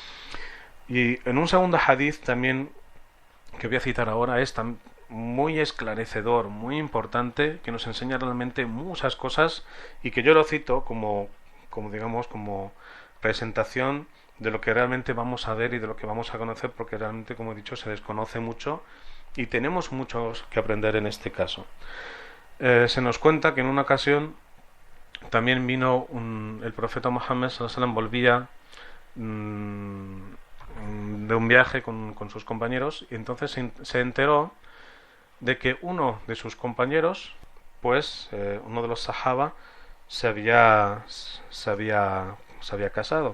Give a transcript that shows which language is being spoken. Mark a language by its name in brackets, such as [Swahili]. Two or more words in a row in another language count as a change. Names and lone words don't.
[Spanish] Y en un segundo hadith también que voy a citar ahora es muy esclarecedor, muy importante, que nos enseña realmente muchas cosas y que yo lo cito como presentación de lo que realmente vamos a ver y de lo que vamos a conocer, porque realmente, como he dicho, se desconoce mucho y tenemos mucho que aprender en este caso. Se nos cuenta que en una ocasión también vino el profeta Muhammad [Arabic] صلى الله عليه وسلم, [Spanish] volvía de un viaje con sus compañeros, y entonces se enteró de que uno de sus compañeros, uno de los sahaba, se había casado.